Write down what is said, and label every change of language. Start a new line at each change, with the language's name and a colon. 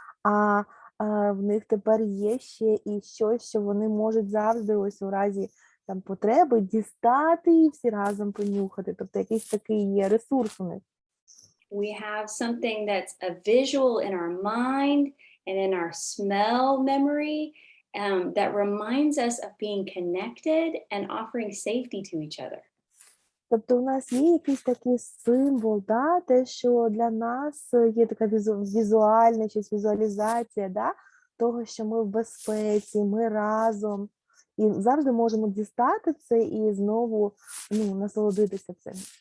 Ukrainian: А в них тепер є ще і щось, що вони можуть завжди ось у разі там потреби дістати і всі разом понюхати. Тобто якийсь такий є ресурс у них.
English: We have something that's a visual in our mind and in our smell memory that reminds us of being connected and offering safety to each other.
Ukrainian: Тобто у нас є якийсь такий символ, да, те, що для нас є така візуальна щось, візуалізація, да, того, що ми в безпеці, ми разом. І завжди можемо дістати це і знову насолодитися цим.